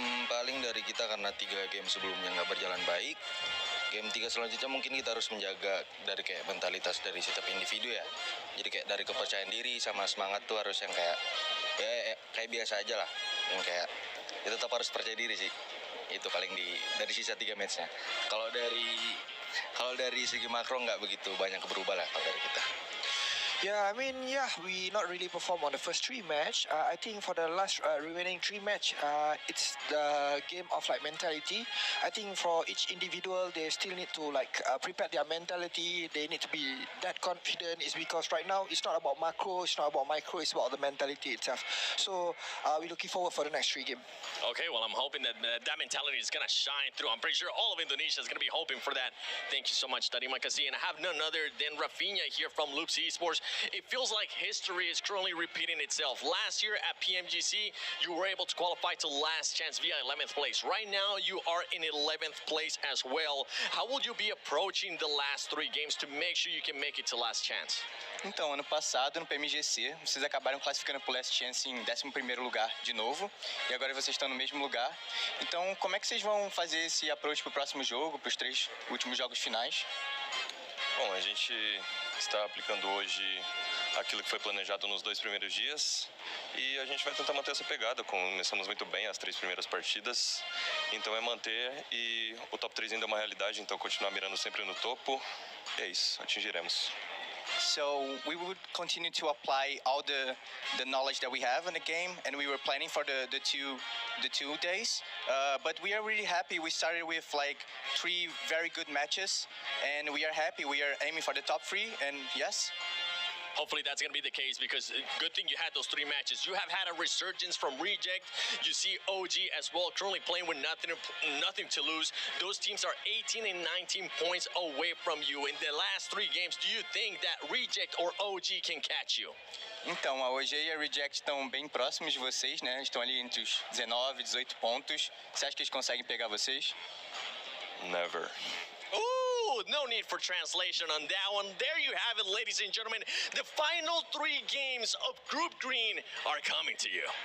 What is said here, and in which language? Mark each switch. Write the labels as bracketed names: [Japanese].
[Indonesian] Paling dari kita karena 3 game sebelumnya nggak berjalan baik. Game 3 selanjutnya mungkin kita harus menjaga dari kayak mentalitas dari setiap individu ya. Jadi kayak dari kepercayaan diri sama semangat tuh harus yang kayak kayak biasa aja lah. Yang kayak ya tetap harus percaya diri sih. Itu paling dari sisa 3 matchnya. Kalau dari segi makro nggak begitu banyak berubah lah kalau dari kita. [English] Yeah, I mean, we not really perform on the first 3 match. I think for the last remaining 3 match, it's the game of like mentality. I think for each individual, they still need to like prepare their mentality. They need to be that confident. It's because right now it's not about macro, it's not about micro, it's about the mentality itself. So we're looking forward for the next 3 game. Okay, well, I'm hoping that that mentality is going to shine through. I'm pretty sure all of Indonesia is going to be hoping for that. Thank you so much, [Indonesian] Tarima Kasi. [English] And I have none other than Rafinha here from Loops Esports. It feels like history is currently repeating itself. Last year at PMGC, you were able to qualify to last chance via 11th place. Right now, you are in 11th place as well. How will you be approaching the last 3 games to make sure you can make it to last chance? [Portuguese] Então, ano passado, no PMGC, vocês acabaram classificando para o Last Chance em 11º lugar de novo. E agora vocês estão no mesmo lugar. Então, como é que vocês vão fazer esse approach para o próximo jogo, para os 3 últimos jogos finais? Bom, a gente está aplicando hoje aquilo que foi planejado nos 2 primeiros dias e a gente vai tentar manter essa pegada. Começamos muito bem as 3 primeiras partidas, então é manter e o top 3 ainda é uma realidade, então continuar mirando sempre no topo. E é isso, atingiremos. [English] So we would continue to apply all the knowledge that we have in the game, and we were planning for the two days. But we are really happy. We started with like 3 very good matches, and we are happy. We are aiming for the top 3, and yes. Hopefully that's going to be the case, because good thing you had those 3 matches. You have had a resurgence from Reject. You see OG as well, currently playing with nothing to lose. Those teams are 18 and 19 points away from you. In the last 3 games, do you think that Reject or OG can catch you? [Portuguese] Então, a OG e a Reject estão bem próximos de vocês, né? Estão ali entre os 19 e 18 pontos. Você acha que eles conseguem pegar vocês? [English] Never. Ooh, no need for translation on that one. There you have it, ladies and gentlemen. The final 3 games of Group Green are coming to you.